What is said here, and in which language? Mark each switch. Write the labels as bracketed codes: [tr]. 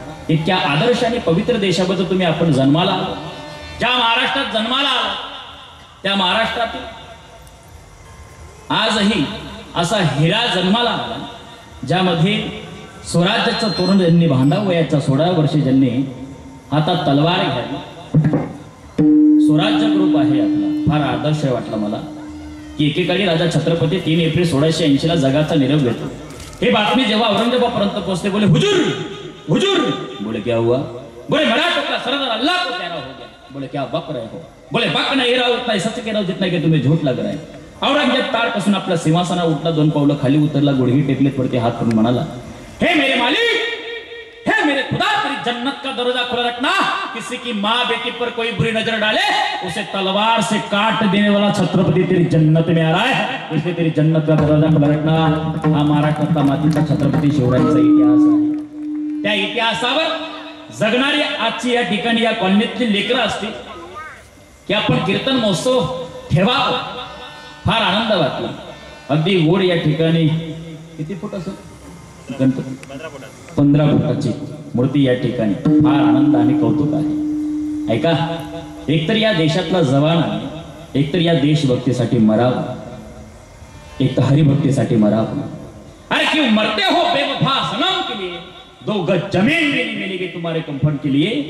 [mr] इतक्या आदर्श आणि पवित्र देशाबद्दल तुम्ही आपण जन्माला, ज्या महाराष्ट्रात जन्माला आला त्या महाराष्ट्रातील आजही असा हिरा जन्माला आला ज्यामध्ये स्वराज्याचं तोरण ज्यांनी बांधावं, वयाच्या 16 वर्षी ज्यांनी हातात तलवार घ्यावी। स्वराज्य ग्रुप आहे आपला। फार आदर्श वाटला मला की एकेकाळी राजा छत्रपती 3 एप्रिल 1680 ला जगाचा निरोप घेतो। हे बातमी जेव्हा औरंगजेबापर्यंत पोहोचले, [hi] बोले हुजूर हुजूर। बोले क्या हुआ? बोले मराठों का सरदार अल्लाह को प्यारा हो गया। बोले क्या बक रहे हो? बोले बक नहीं रहा, उतना ही सच कह रहा हूं जितना कि तुम्हें झूठ लग रहा है। [mr] औरंगजेब तार कसून आपल्या सिंहासनावर उठला, 2 पावलं खाली उतरला, गुडघे टेकलेत वरती हात करून म्हणाला, [hi] हे मेरे मालिक, हे मेरे खुदा, तेरी जन्नत का दरवाजा खुला रखना। किसी की माँ बेटी पर कोई बुरी नजर डाले उसे तलवार से काट देने वाला छत्रपति तेरी जन्नत में आ रहा है, इसलिए तेरी जन्नत का दरवाजा खुला रखना। [mr] हा महाराष्ट्रातला मातीचा छत्रपती शिवरायांचा इतिहास आहे। त्या इतिहासावर जगणारी आजची या ठिकाणी या कॉलनीतली लेकरं असतील की आपण कीर्तन महोत्सव ठेवावा। फार आनंद वाटला। अगदी गोड या ठिकाणी किती फूट असेल? गणपती 15 फुटाची मूर्ती या ठिकाणी। फार आनंद आणि कौतुक आहे। ऐका, एकतर या देशातला जवान आहे, एकतर या देशभक्तीसाठी मरावं, एक तर हरिभक्तीसाठी मरावं। [hi] अरे क्यों मरते हो बेवफा सनम के लिए, 2 गज जमीन भी नहीं मिलेगी तुम्हारे कंफर्ट के लिए।